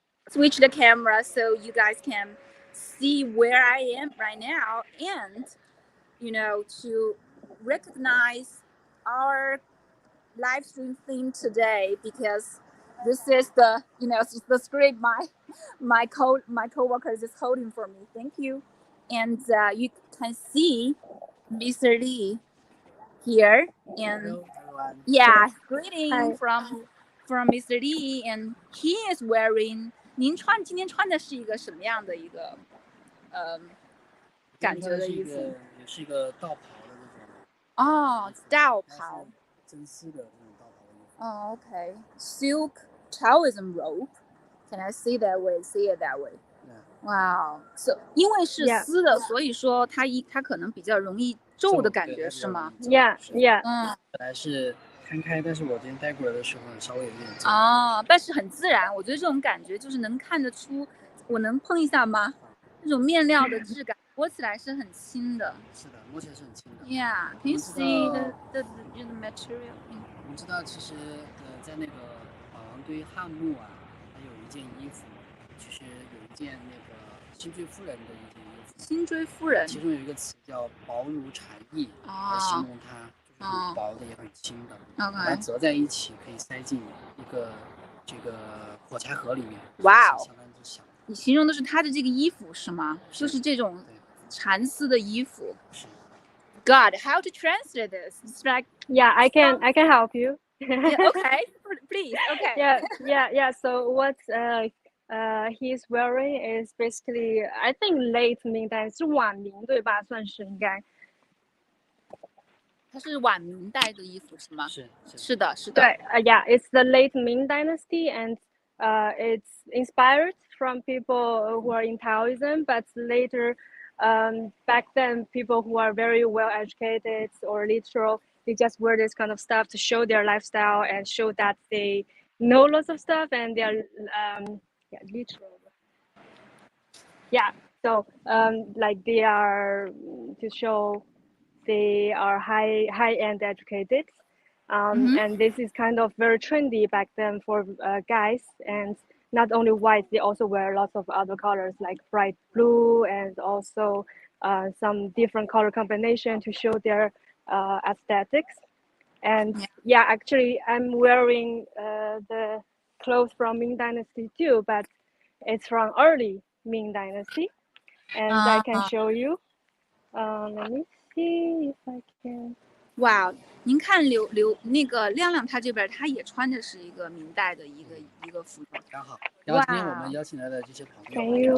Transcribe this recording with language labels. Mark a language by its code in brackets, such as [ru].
[en] Switch the camera so you guys can see where I am right now, and to recognize our live stream theme today, because this is the script my coworker is holding for me. Thank you. And you can see Mr. Li here, and greeting from Mr. Li, and he is wearing. [zh] 您今天穿的是一个什么样的一个感觉的衣服？也是一个道袍的那种。哦，道袍。真丝的那种道袍的衣服。 [en] 哦 ，OK， silk Taoism robe. Can I see that way? See it that way. Wow. [zh] So 因为是丝的，所以说它可能比较容易皱的感觉，是吗 [en] ？Yeah. [zh] 本来是摊开，但是我今天带过来的时候稍微有点皱。但是很自然。我觉得这种感觉就是能看得出，我能碰一下吗？这种面料的质感，摸起来是很轻的。是的，摸起来是很轻的。 [en] Yeah. Can you see the material? [zh] 我们知道，其实在那个保王堆汉墓啊，它有一件衣服，就是有一件那个辛追夫人的一件衣服。辛追夫人。其中有一个词叫薄如蝉翼，来形容它。很薄的也很轻的，把它折在一起，可以塞进一个这个火柴盒里面。哇哦！相当之小。你形容的是它的这个衣服是吗？就是这种蚕丝的衣服。 [en] God, how to translate this? It's like I can help you. Okay, please. Okay. Yeah. So what he's wearing is basically, I think late Ming [zh] 代是晚明对吧？算是应该。它是晚明代的衣服是吗？是的。 [en] 对，yeah, it's the late Ming Dynasty, and it's inspired from people who are in Taoism, but later, back then, people who are very well educated or literal, they just wear this kind of stuff to show their lifestyle and show that they know lots of stuff and they are literal. Yeah, so like they are to show they are high-end educated, and this is kind of very trendy back then for guys. And not only white, they also wear lots of other colors like bright blue and also some different color combination to show their aesthetics. And yeah, actually, I'm wearing the clothes from Ming Dynasty too, but it's from early Ming Dynasty, and I can show you. Let me see if I can. [zh] 哇，您看那个亮亮他这边他也穿的是一个明代的一个服装，刚好。然后今天我们邀请来的这些朋友。